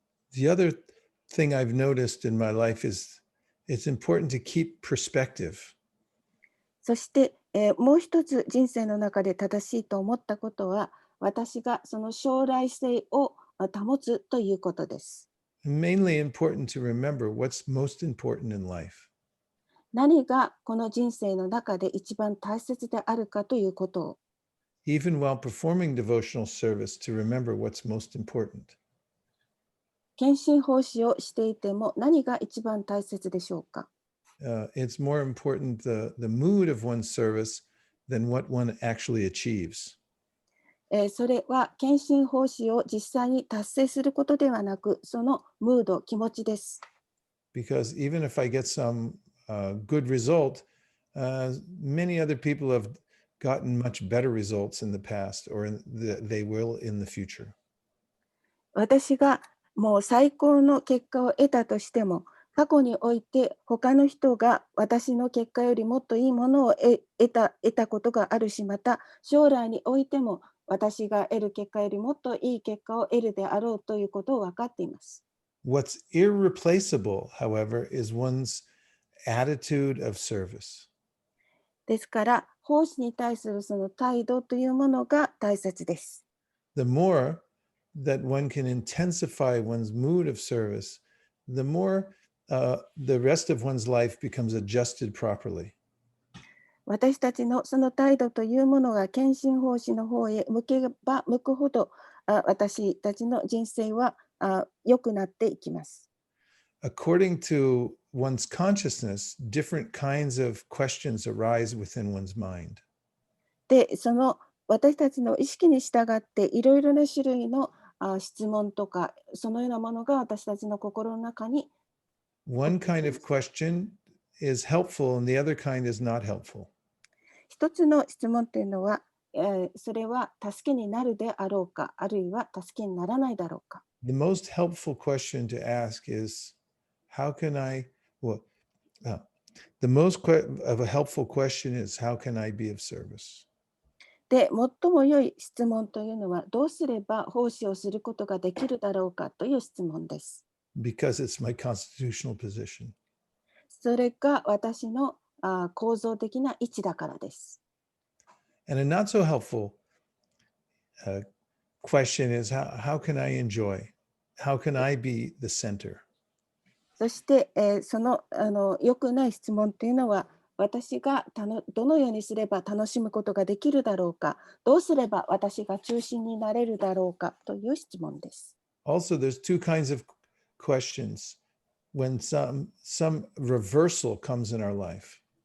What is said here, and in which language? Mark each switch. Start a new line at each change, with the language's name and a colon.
English: The other thing I've noticed in my life is it's important to keep perspective.
Japanese: そして、もう一つ人生の中で正しいと思ったことは、私がその将来性を保つということです。
English: Mainly important to remember what's most important in life.
Japanese: 何がこの人生の中で一番大切であるかということを、
English: Even while performing devotional service, to remember what's most important.
Japanese: 献身奉仕をしていても何が一番大切でしょうか。
English: It's more important the mood of one's service than what one actually achieves.
Japanese: それは献身奉仕を実際に達成することではなく、そのムード、気持ちです。
English: Because even if I get some good result, many other people have gotten much better results in the past, or they will in the future.
Japanese: 私がもう最高の結果を得たとしても、過去において他の人が私の結果よりもっといいものを得たことがあるし、また将来においても私が得る結果よりもっといい結果を得るであろうということを分かっています。
English: What's irreplaceable, however, is one's attitude of service.
Japanese: ですから、奉仕に対するその態度というものが大切です。
English: The more that one can intensify one's mood of service, the more the rest of one's life becomes adjusted properly.
Japanese: 私たちのその態度というものが献身奉仕の方へ向けば向くほど、私たちの人生は良くなっていきます。
English: According to one's consciousness, different kinds of questions arise within one's mind.
Japanese: で、その私たちの意識に従っていろいろな種類の質問とか、そのようなものが私たちの心の中に。
English: One kind of question is helpful and the other kind is not helpful.
Japanese: 一つの質問というのは、それは助けになるであろうか、あるいは助けにならないだろうか。
English: The most helpful question to ask is, how can I, well, the most of a helpful question is, how can I be of service?
Japanese: で、最も良い質問というのは、どうすれば奉仕をすることができるだろうかという質問です。
English: Because it's my constitutional position.
Japanese: それが私の構造的な位置だからです。
English: And a not so helpful question is, how can I enjoy? How can I be the center?
Japanese: そして、その良くない質問というのは、私がどのようにすれば楽しむことができるだろうか、どうすれば私が中心になれるだろうかという質問です。
English: Also, there's two kinds of questions when some reversal comes in our life.